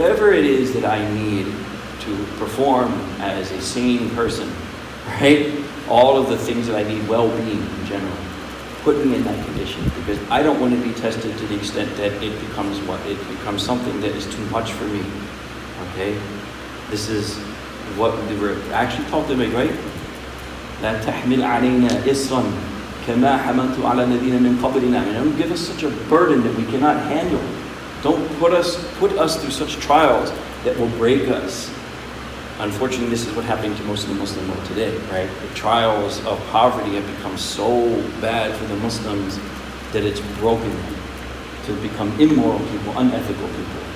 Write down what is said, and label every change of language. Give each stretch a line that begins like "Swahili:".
English: Whatever it is that I need to perform as a sane person, right? All of the things that I need, well-being in general, put me in that condition, because I don't want to be tested to the extent that it becomes what? It becomes something that is too much for me. Okay? This is what we were actually talking about, right?
Arabic: لا تحمل علينا إصرا كما حملت على الذين من قبلنا.
English: Don't give us such a burden that we cannot handle. Don't put us through such trials that will break us. Unfortunately, this is what happening to most of the Muslim world today, right? The trials of poverty have become so bad for the Muslims that it's broken them to become immoral people, unethical people.